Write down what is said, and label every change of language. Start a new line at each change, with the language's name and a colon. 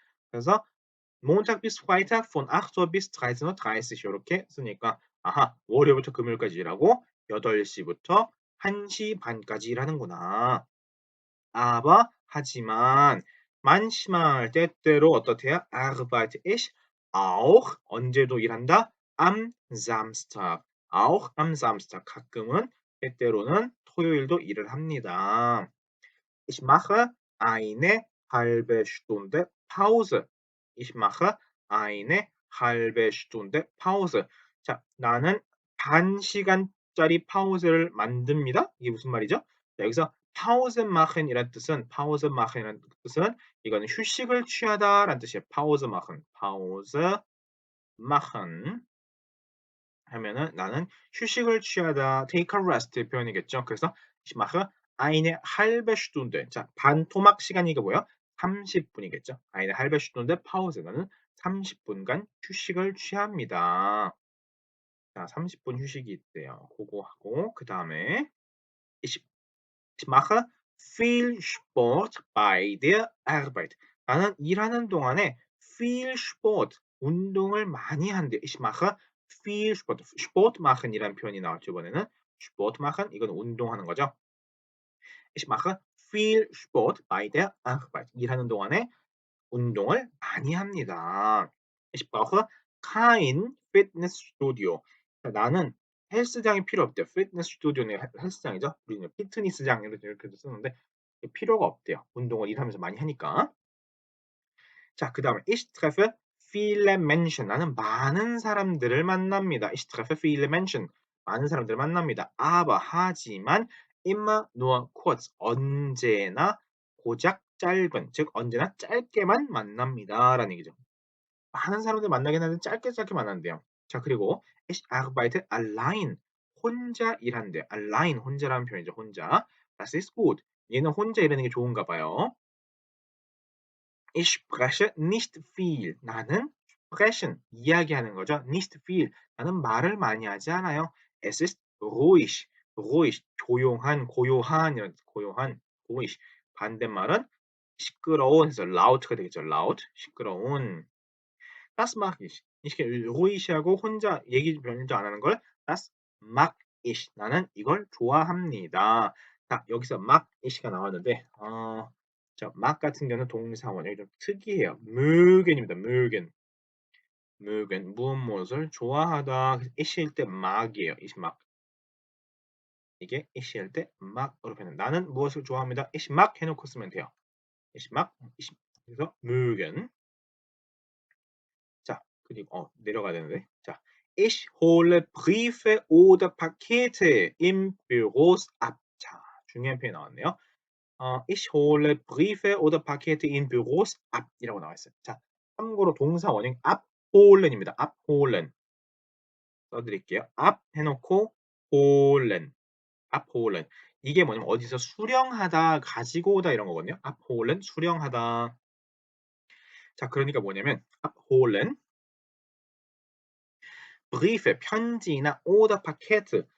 Korean: 그래서
German: Montag bis Freitag von 8 Uhr bis 13:30
Korean: 이렇게 쓰니까 아하 월요일부터 금요일까지 일하고 8시부터 1시 반까지 일하는구나. Aber 하지만 manchmal 때때로 어떻대요?
German: Arbeite ich auch
Korean: 언제도 일한다?
German: Am Samstag. auch am Samstag
Korean: 가끔은 때때로는 토요일도 일을 합니다.
German: Ich mache eine halbe Stunde Pause. Ich mache eine halbe Stunde Pause.
Korean: 자, 나는 반 시간짜리 파우즈를 만듭니다. 이게 무슨 말이죠? 자, 여기서 Pause machen이란 뜻은 Pause machen이란 뜻은 이거는 휴식을 취하다라는 뜻이에요. Pause machen, Pause machen 하면은 나는 휴식을 취하다, take a rest 표현이겠죠.
German: 그래서 ich mache eine halbe Stunde.
Korean: 자, 반 토막 시간이 이게 뭐예요? 30분이겠죠.
German: eine halbe Stunde Pause.
Korean: 나는 30분간 휴식을 취합니다. 자, 30분 휴식이 있대요. 그거 하고 그 다음에
German: ich, ich mache viel Sport bei der Arbeit.
Korean: 나는 일하는 동안에 viel Sport, 운동을 많이 한대.
German: Ich mache viel Sport.
Korean: Sport machen이라는 표현이 나왔죠, 이번에는. Sport machen, 이건 운동하는 거죠.
German: Ich mache viel Sport bei der Arbeit.
Korean: 일하는 동안에 운동을 많이 합니다.
German: Ich brauche kein Fitnessstudio.
Korean: 나는 헬스장이 필요 없대요. 피트니스 스튜디오는 헬스장이죠. 우리는 피트니스장 이렇게도 쓰는데 필요가 없대요. 운동을 일하면서 많이 하니까. 자, 그 다음에
German: ich treffe viele Menschen.
Korean: 나는 많은 사람들을 만납니다.
German: ich treffe viele Menschen.
Korean: 많은 사람들을 만납니다.
German: aber 하지만 immer nur kurz.
Korean: 언제나 고작 짧은, 즉 언제나 짧게만 만납니다. 라는 얘기죠. 많은 사람들 만나긴 하는데 짧게 만난대요.
German: 자, 그리고 ich arbeite allein.
Korean: 혼자 일한대. allein 혼자라는 표현이죠.
German: 혼자. Das ist gut.
Korean: 얘는 혼자 일하는 게 좋은가 봐요.
German: Ich spreche nicht viel.
Korean: 나는 sprechen 이야기하는 거죠.
German: nicht viel.
Korean: 나는 말을 많이 하지 않아요.
German: Es ist ruhig.
Korean: ruhig 조용한, 고요한 이런 고요한 ruhig. 반대말은 시끄러운 해서 laut가 되겠죠.
German: laut 시끄러운. Das mag ich.
Korean: 이렇게 ruhig하고 혼자 얘기 별로 안 하는 걸
German: das mag ich.
Korean: 나는 이걸 좋아합니다. 자, 여기서 mag it가 나왔는데 자, mag 같은 경우는 동사원이 좀 특이해요.
German: mögen입니다.
Korean: mögen 무엇을 좋아하다. it일 때 mag이에요.
German: ich mag.
Korean: 이게 it일 때 mag으로 표현. 나는 무엇을 좋아합니다. ich mag 해놓고 쓰면 돼요.
German: ich mag. 그래서 mögen.
Korean: 자, 그리고 내려가야 되는데.
German: 자, ich hole Briefe oder Pakete im Büros ab.
Korean: 자, 중요한 표현이 나왔네요.
German: ich hole Briefe oder Pakete in Büros ab
Korean: 이라고 나와 있어요. 자, 참고로 동사 원형 abholen입니다. abholen 써드릴게요. ab 해놓고 holen, abholen 이게 뭐냐면 어디서 수령하다, 가지고 오다 이런 거거든요. abholen 수령하다. 자, 그러니까 뭐냐면 abholen Briefe 편지나 oder Pakete